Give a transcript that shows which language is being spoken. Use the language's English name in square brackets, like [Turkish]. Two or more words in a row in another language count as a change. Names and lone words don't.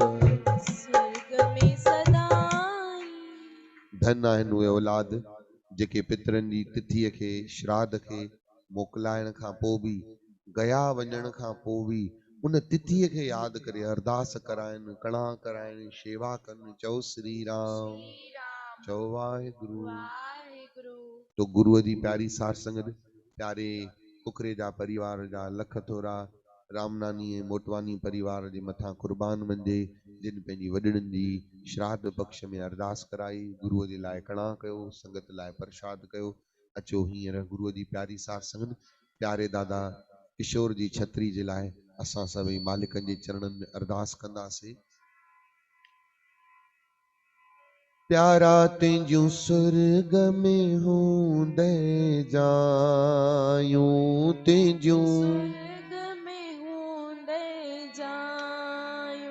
[Sindhi] स्वर्ग में सदाई। धन आहिनि उहे औलाद जेके पितरनि जी तिथीअ खे श्राद्ध खे मोकिलाइण खां पोइ बि गया वञण खां पोइ बि उन तिथीअ खे यादि करे अरदास कराइनि, कणा कराइनि, शेवा कनि। चओ श्री राम, श्री राम। चओ वाहेगुरु। वाहेगुरु। तो गुरुअ जी प्यारी सार संगत, प्यारे कुकरेजा परिवार जा लख थोरा रामनानी ऐं मोटवानी परिवार जे मथां कुर्बान वञे, जिन पंहिंजी वॾड़नि जी श्राद्ध पक्ष में अरदास कराई, गुरुअ जे लाइ कणा कयो, संगत लाइ प्रसाद कयो। अचो हींअर गुरुअ जी प्यारी सार संगत, प्यारे दादा किशोर जी छत्री जे लाइ असां सभई मालिकनि जे चरणनि में अरदास कंदासीं। प्यारा तुंहिंजूं स्वर्ग में हूंदे जायूं, तुंहिंजूं स्वर्ग में हूंदे जायूं।